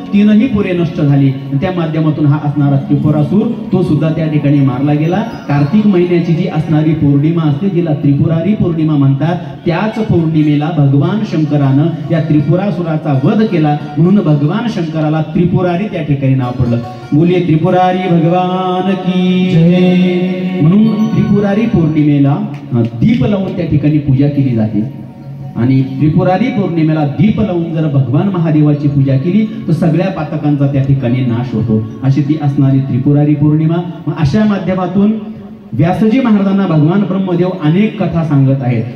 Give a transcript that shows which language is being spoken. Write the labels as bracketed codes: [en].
[mr] 3ही पुरे नष्ट झाली. त्या माध्यमातून हा असणारा त्रिपुरासूर तो सुद्धा त्या ठिकाणी मारला गेला. कार्तिक महिन्याची जी असणारी पौर्णिमा असते, जिला त्रिपुरारी पौर्णिमा म्हणतात, त्याच पौर्णिमेला भगवान शंकरानं या त्रिपुरासुराचा वध केला. म्हणून भगवान शंकराला त्रिपुरारी त्या ठिकाणी नाव पडलं. [hi] बोलिये त्रिपुरारी भगवान की जय. [mr] म्हणून त्रिपुरारी पौर्णिमेला दीप लावून त्या ठिकाणी पूजा केली जाते. आणि त्रिपुरारी पौर्णिमेला दीप लावून जर भगवान महादेवाची पूजा केली तर सगळ्या पातकांचा त्या ठिकाणी नाश होतो. अशी ती असणारी त्रिपुरारी पौर्णिमा. अशा माध्यमातून व्यासजी महाराजांना भगवान ब्रह्मदेव अनेक कथा सांगत आहेत.